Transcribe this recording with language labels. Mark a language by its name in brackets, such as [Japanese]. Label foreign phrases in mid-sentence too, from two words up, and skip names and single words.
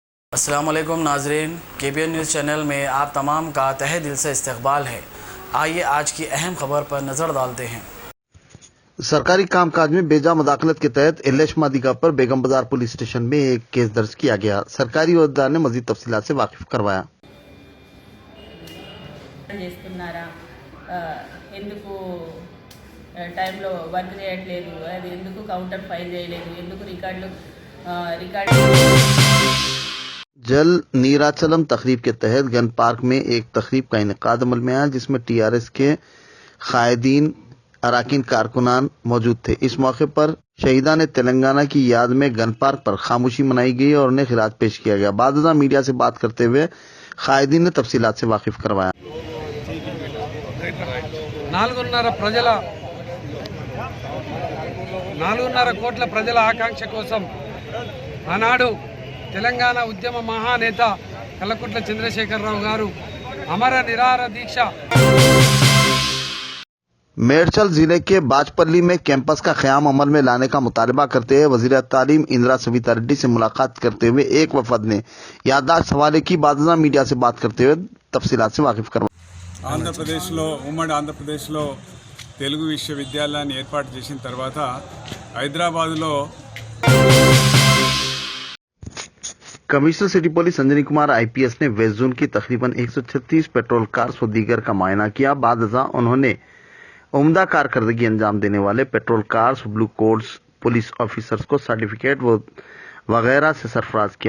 [Urdu] السلام علیکم ناظرین، KBN نیوز چینل میں آپ تمام کا تہہ دل سے استقبال ہے۔ آئیے آج کی اہم خبر پر نظر ڈالتے ہیں۔ سرکاری کام کاج میں بیجا مداخلت کے تحت ایلیش مادیگا پر بیگم بازار پولیس اسٹیشن میں ایک کیس درج کیا گیا۔ سرکاری عہدیدار نے مزید تفصیلات سے واقف کروایا۔ [Telugu] చేస్తున్నారా ఎందుకు టైంలో వర్క్ చేయట్లేదు, అది ఎందుకు [English] counter file [Telugu] చేయలేదు, ఎందుకు రికార్డు [Urdu] جل نیراچلم تقریب کے تحت گن پارک میں ایک تقریب کا انعقاد عمل میں آیا، جس میں TRS کے قائدین اراکین کارکنان موجود تھے۔ اس موقع پر شہیدان تلنگانہ کی یاد میں گن پارک پر خاموشی منائی گئی اور انہیں خراج پیش کیا گیا۔ بعد ازاں میڈیا سے بات کرتے ہوئے قائدین نے تفصیلات سے واقف کروایا۔ [Telugu] 4.5 కోట్ల ప్రజల ఆకాంక్ష కోసం ఆనాడు తెలంగాణ ఉద్యమ మహానేత కల్వకుంట్ల చంద్రశేఖరరావు గారు అమర నిరాహార దీక్ష [Urdu] میرچل ضلع کے باجپلی میں کیمپس کا قیام عمل میں لانے کا مطالبہ کرتے ہوئے وزیر تعلیم اندرا سویتا ریڈی سے ملاقات کرتے ہوئے ایک وفد نے یادداشت حوالے کی۔ بعد ازاں میڈیا سے بات کرتے ہوئے تفصیلات سے واقف کروایا۔ [Telugu] ఉమ్మడి ఆంధ్రప్రదేశ్లో తెలుగు విశ్వవిద్యాలయాన్ని ఏర్పాటు చేసిన తర్వాత హైదరాబాద్లో [Urdu] کمشنر سٹی پولیس سنجنی کمار IPS نے [English] west zone [Urdu] کی تقریباً 136 [English] patrol cars [Urdu] و دیگر کا معائنہ کیا۔ بعد ازاں انہوں نے عمدہ کارکردگی انجام دینے والے [English] patrol cars blue codes police officers [Urdu] کو سرٹیفکیٹ وغیرہ سے سرفراز کیا۔